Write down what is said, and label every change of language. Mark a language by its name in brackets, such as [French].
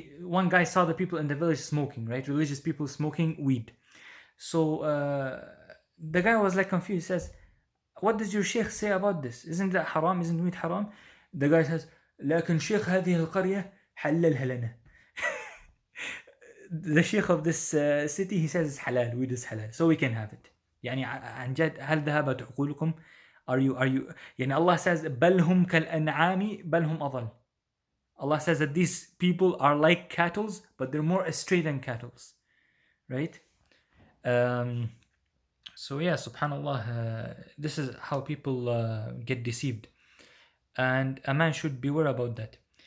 [English] One guy saw the people in the village smoking, right? Religious people smoking weed. So the guy was like confused. He says, what does your sheikh say about this? Isn't that haram? Isn't weed haram? The guy says, [Arabic] لكن شيخ هذه القرية حللها لنا. [English] The sheikh of this city, he says it's halal, weed is halal, so we can have it. [Arabic] يعني عن جد هل ذهبت عقولكم? [English] Are you [Arabic] يعني [English] Allah says [Arabic] بل هم كالأنعام بل هم أضل. [English] Allah says that these people are like cattle, but they're more astray than cattle, right? So yeah, subhanallah, this is how people get deceived, and a man should beware about that.